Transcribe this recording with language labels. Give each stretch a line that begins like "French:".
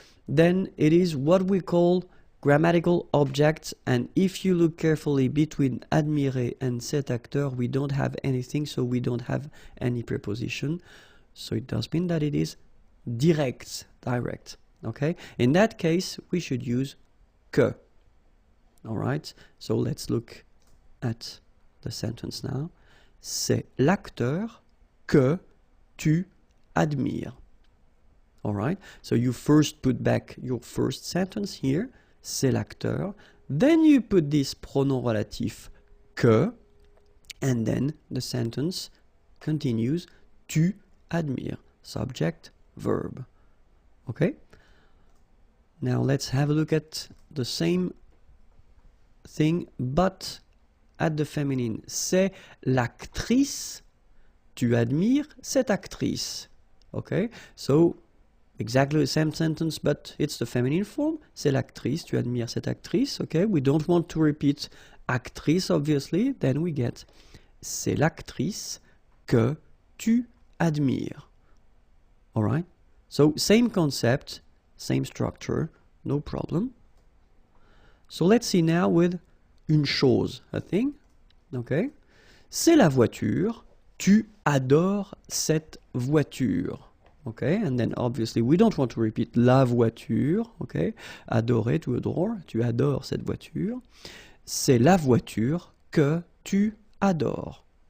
English: Then it is what we call grammatical object, and if you look carefully between admirer and cet acteur, we don't have anything, so we don't have any preposition, so it does mean that it is direct, okay? In that case, we should use que. Alright, so let's look at the sentence now.
French: C'est l'acteur que tu admires.
English: Alright, so you first put back your first sentence here, c'est l'acteur. Then you put this pronom relatif que, and then the sentence continues, tu admires, subject, verb. Okay? Now let's have a look at the same thing, but at the feminine.
French: C'est l'actrice, tu admires cette actrice. Okay, so
English: exactly the same sentence, but it's the feminine form.
French: C'est l'actrice, tu admires cette actrice, okay?
English: We don't want to repeat actrice, obviously.
French: Then we get c'est l'actrice que tu admires. All right?
English: So same concept, same structure, no problem. So let's see now with une chose, a thing, okay?
French: C'est la voiture, tu adores cette voiture.
English: Okay, and then obviously we don't want to repeat la voiture, okay?
French: Adorer, tu adores, tu adores cette voiture. C'est la voiture que tu adores.